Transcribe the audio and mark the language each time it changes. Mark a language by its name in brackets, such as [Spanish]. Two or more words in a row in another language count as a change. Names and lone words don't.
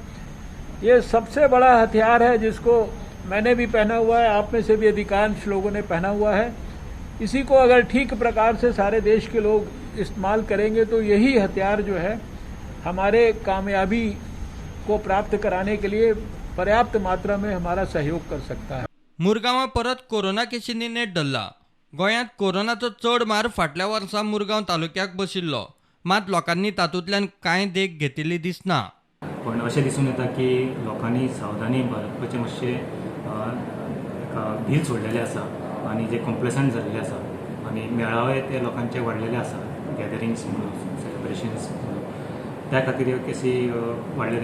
[Hindi] ये सबसे बड़ा हथियार है जिसको मैंने भी पहना हुआ है, आप में से भी अधिकांश लोगों ने पहना हुआ है। इसी को अगर ठीक प्रकार से सारे देश के लोग इस्तेमाल करेंगे तो यही हथियार जो है हमारे कामयाबी को प्राप्त कराने के लिए पर्याप्त मात्रा में हमारा सहयोग कर सकता है। [Konkani] मुरगांवां परत कोरोना केशींनी नेट धरला। गोंयांत कोरोनाचो चड मार फाटल्या वर्सा मुरगांव तालुक्याक बशिल्लो, मात लोकांनी तातूंतल्यान कांय देख घेतिल्ली दिसना। पण अशें दिसून येता की लोकांनी सावधानी बाळगपाचें मातशें भील सोडलेलें आसा, आनी जे कॉम्प्लेसंट जाल्ले आसा, आनी मेळावे ते लोकांचे वाडलेले आसा, गॅदरिंग्स म्हणून, सेलिब्रेशन्स म्हणून, त्या खातीर ह्यो केसी वाडलेले।